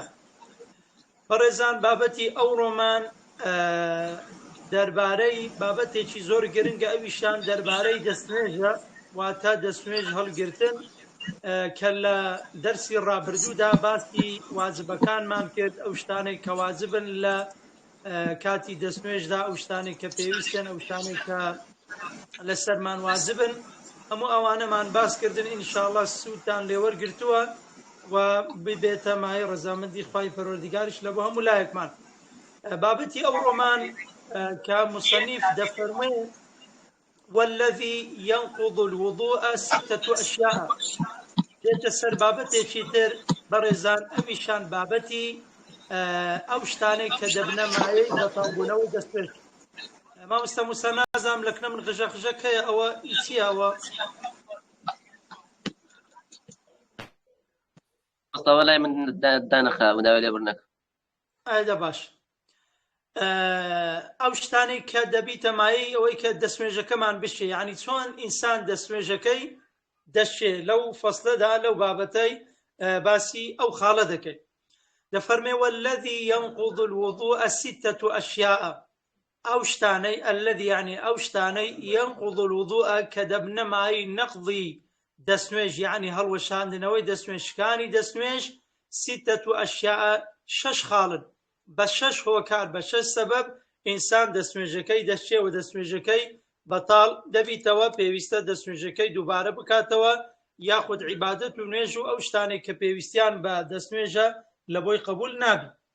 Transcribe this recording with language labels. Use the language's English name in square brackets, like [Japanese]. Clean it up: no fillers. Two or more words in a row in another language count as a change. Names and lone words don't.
[Central Kurdish] بەڕێزان، بابەتی ئەوڕۆمان دەربارەی بابەتێکی زۆر گرنگە، ئەویشان دەربارەی دەستنوێژە، واتە دەستنوێژ هەڵگرتن، کە لە دەرسی ڕابردوودا باسی واجبەکانمان کرد، ئەو شتانەی کە واجبن لە کاتی دەستنوێژدا، ئەو شتانێک کە پێویستن، ئەو شتانێک کە لەسەرمان واجبن، هەموو ئەوانەمان باس کردن. ئینشاءڵڵا سوودتان لێوەرگرتووە و ببێتە مای ڕەزامەندی خوای پەروەردگاریش لە بۆ هەموو لایەکمان. بابەتی ئەوڕۆمان کە مصنف دەفەرمێ [Arabic] والذي ينقض الوضوء ستة أشياء، [Central Kurdish] دێتە سەر بابەتێکی تر بەڕێزان، ئەمیشان بابەتی ئەو شتانەی کە دەبنە مایەی بەتاڵبوونەوەی دەستنوێژ. مامۆستا موسا نازانم لەکنە من غژەخژەک هەیە، ئەوە چییە ئەوە؟ مستەوە لای من دانەخراوە داوای لێ بڕنەکە. ئایدا باش. ئەو شتانەی کە دەبیتە مایەی ئەوەی کە دەستنوێژەکەمان بشێ، یعنی چۆن ئینسان دەستنوێژەکەی دەشێ. لەو فەسلەدا لەو بابەتەی باسی ئەو خاڵە دەکەی. دەفەرمێ [Arabic] والذي ينقض الوضوء ستة أشياء، [Central Kurdish] ئەو شتانەی الذي يعني ئەو شتانەی [Arabic] ينقض الوضوء [Central Kurdish] کە دەبنە مایەی نەقضی دەستنوێژ، یعنی هەڵوەشاندنەوەی دەستنوێژەکانی دەستنوێژ، [Arabic] ستة أشياء، [Central Kurdish] شەش خاڵن، بە شەش هۆکار، بە شەش سەبەب ئینسان دەستنوێژەکەی دەشێ و دەستنوێژەکەی بەتاڵ دەبیتەوە، پێویستە دەستنوێژەکەی دووبارە بکاتەوە، یاخود عیبادەت و نوێژ و ئەو شتانێک کە پێویستیان بە دەستنوێژە لە بۆی قبول نابی.